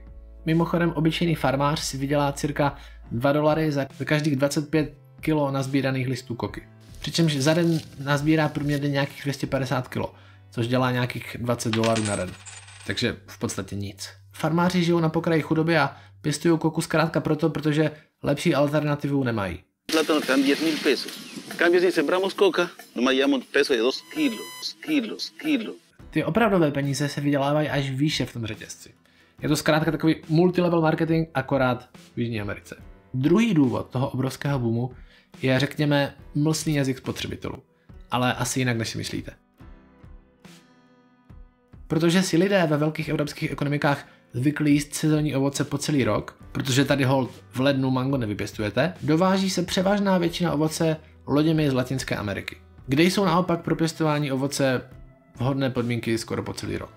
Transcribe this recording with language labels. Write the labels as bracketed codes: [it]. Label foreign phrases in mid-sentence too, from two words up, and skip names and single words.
[cs] Mimochodem, obyčejný farmář si vydělá cirka $2 za každých 25 kg nazbíraných listů koky. Přičemž za den nazbírá průměrně nějakých 250 kg, což dělá nějakých $20 na den. Takže v podstatě nic. Farmáři žijou na pokraji chudoby a pěstují koku zkrátka proto, protože lepší alternativu nemají. [es] Plátano están 10,000 pesos. En cambio, si sembramos coca, nomás llevamos peso de 2 kilos. [cs] Ty opravdové peníze se vydělávají až výše v tom řetězci. Je to zkrátka takový [en] multilevel marketing, [cs] akorát v Jižní Americe. Druhý důvod toho obrovského boomu je, řekněme, mlsný jazyk spotřebitelů. Ale asi jinak, než si myslíte. Protože si lidé ve velkých evropských ekonomikách zvykli jíst sezónní ovoce po celý rok, protože tady hold v lednu mango nevypěstujete, dováží se převážná většina ovoce loděmi z Latinské Ameriky, kde jsou naopak pro pěstování ovoce vhodné podmínky skoro po celý rok.